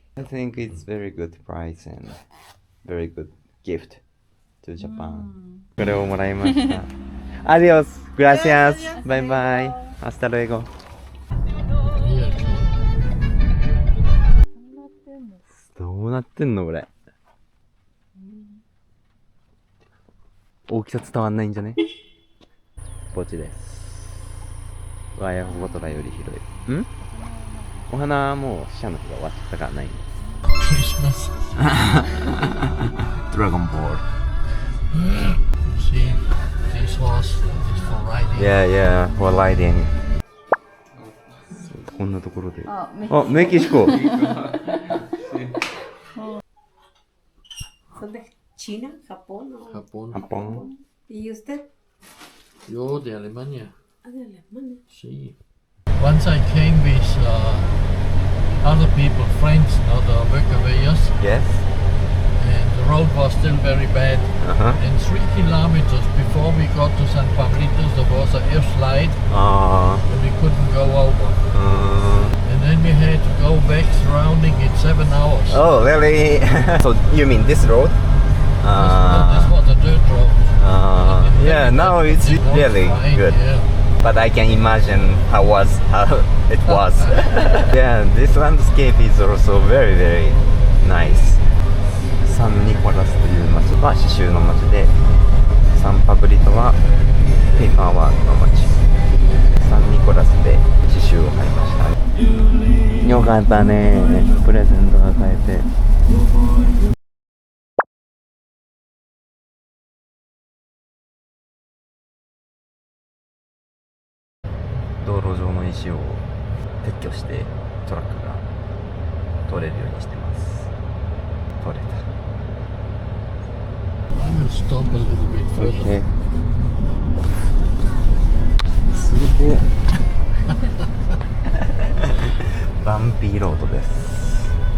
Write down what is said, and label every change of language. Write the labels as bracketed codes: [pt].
[en] I think it's very good price and very good gift to Japan. [ja] これをもらいました。 [es] アディオス、グラシアス、バイバイ、アスタルエゴ。 [en] Here. [ja] どうなってんのこれ。大きさ伝わんないんじゃね？ポチです。ワイヤーボトラより広い。ん？お花はもう死者の日が終わっちゃったからないんです。 [en] Christmas. [ja] ドラゴンボール。 [en] See, this horse is for riding. Yeah, for riding. [ja] こんなところで。あ、メキシコ。 [es] ¿Son de China, Japón? ¿O? Japón. Japón. ¿Y usted? Yo de Alemania. Ah, de Alemania. See. [en] Once I came with other people, friends, not the workawayers, Yes. and the road was still very bad. And 3 kilometers before we got to San Pablitos, there was a air slide, あ and we couldn't go over. あ。 And then we had to go back surrounding it 7 hours. Oh, really? So you mean this road? This was a dirt road. Yeah, now it's really Fine, good. Yeah. But I can imagine how it was. Yeah, this landscape is also very, very nice. [ja] サンニコラスという町は刺繍の町で、サンパブリトはペーパーワークの町。サンニコラスで刺繍を買いました。よかったね。プレゼントが買えて。道路上の石を撤去してトラックが通れるようにしてます。通れた。 [en] I will stop a little bit further. [ja] すげえ。バンピーロードです。